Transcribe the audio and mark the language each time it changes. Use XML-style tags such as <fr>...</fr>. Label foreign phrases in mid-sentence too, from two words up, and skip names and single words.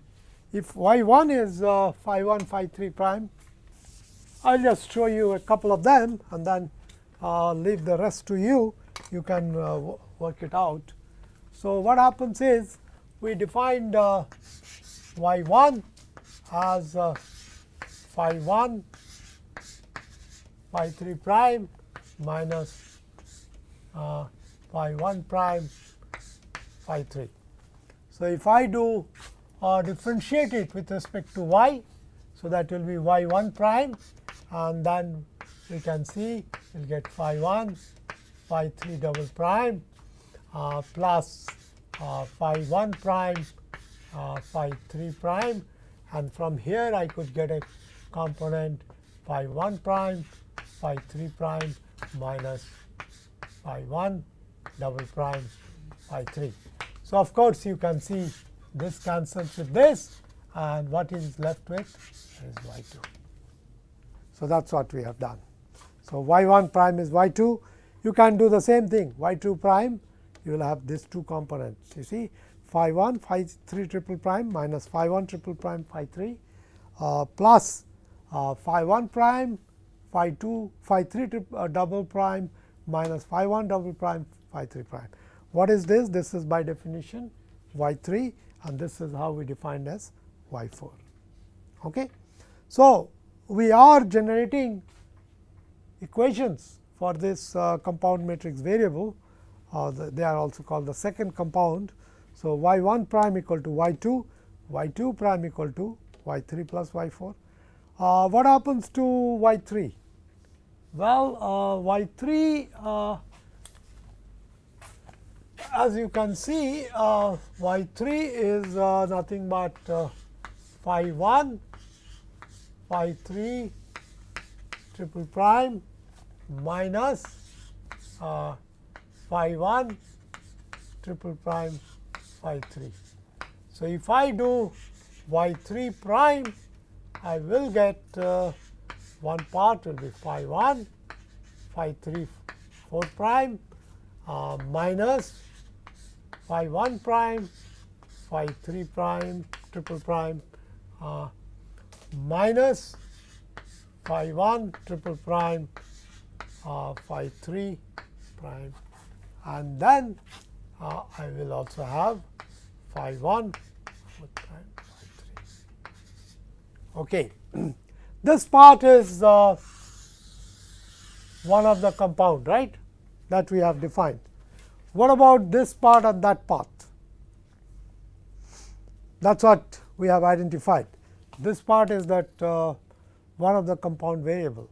<en>If y 1 is phi 1 phi 3 prime, I will just show you a couple of them and then leave the rest to you. You can work it out. So, what happens is we defined y 1 as phi 1 phi 3 prime minus phi 1 prime phi 3. So, if I do differentiate it with respect to y, so that will be y 1 prime, and then we can see we will get phi 1 phi 3 double prime plus phi 1 prime phi 3 prime, and from here I could get a component phi 1 prime phi 3 prime minus phi 1 double prime phi 3. So, of course, you can see this cancels with this, and what is left with is y 2. So, that is what we have done. So, y 1 prime is y 2. You can do the same thing, y 2 prime, you will have these 2 components. You see, phi 1 phi 3 triple prime minus phi 1 triple prime phi 3 plus phi 1 prime phi 2 phi 3 double prime minus phi 1 double prime phi 3 prime. What is this? This is by definition y 3, and this is how we defined as y 4. Okay. So, we are generating equations for this compound matrix variable, they are also called the second compound. So, y 1 prime equal to y 2, y 2 prime equal to y 3 plus y 4. What happens to y 3? Well, y 3 as you can see, y 3 is nothing but phi 1 phi 3 triple prime minus phi 1 triple prime phi 3. So, if I do y 3 prime, I will get one part will be phi 1, phi 3 4 prime minus phi 1 prime, phi 3 prime, triple prime minus phi 1 triple prime, phi 3 prime, and then I will also have phi 1 4 prime, phi 3. Okay. This part is one of the compound, right, that we have defined. What about this part and that path? That is what we have identified. This part is that one of the compound variable.</en>